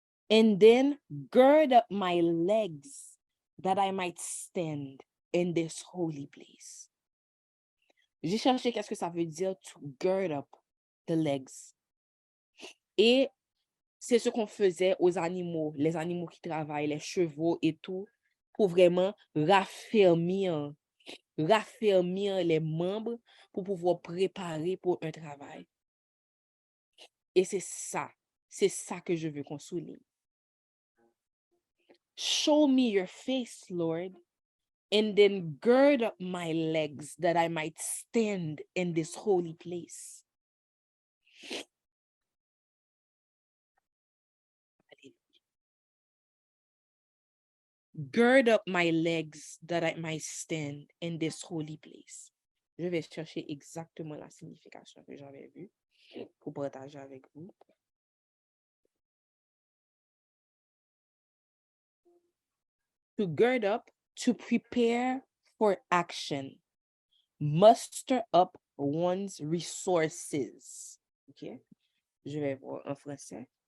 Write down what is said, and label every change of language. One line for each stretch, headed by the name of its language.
English: And then gird up my legs that I might stand in this holy place.
French: J'ai cherché qu'est-ce que ça veut dire
English: to gird up the legs.
French: Et c'est ce qu'on faisait aux animaux, les animaux qui travaillent, les chevaux et tout, pour vraiment raffermir les membres pour pouvoir préparer pour un travail. Et c'est ça que je veux qu'on souligne.
English: Show me your face, Lord, and then gird up my legs that I might stand in this holy place. Gird up my legs that I might stand in this holy place.
French: Je vais chercher exactement la signification que j'avais vue pour partager avec vous.
English: To gird up, to prepare for action. Muster up one's resources. OK?
French: Je vais voir en français.